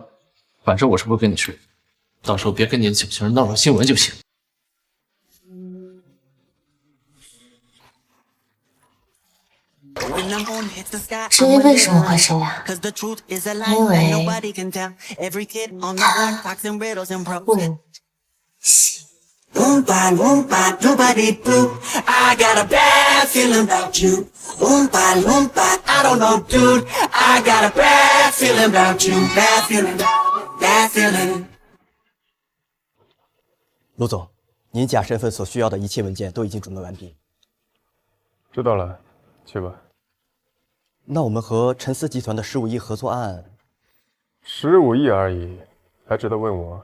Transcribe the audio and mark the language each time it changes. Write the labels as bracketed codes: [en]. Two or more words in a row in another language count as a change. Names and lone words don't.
[zh] 反正我是不会跟你睡，到时候别跟你的小情人闹上新闻就行。至于为什么会这样，因为他不行。 Boom, ba, boom, ba, doo ba dee boo. [en] I got a bad feeling about you. Boom, ba, boom, ba, I don't know, dude. I got a bad feeling about you. Bad feeling, bad feeling. [zh] 卢总，您假身份所需要的一切文件都已经准备完毕。知道了，去吧。那我们和陈思集团的15亿合作案，15亿而已，还值得问我？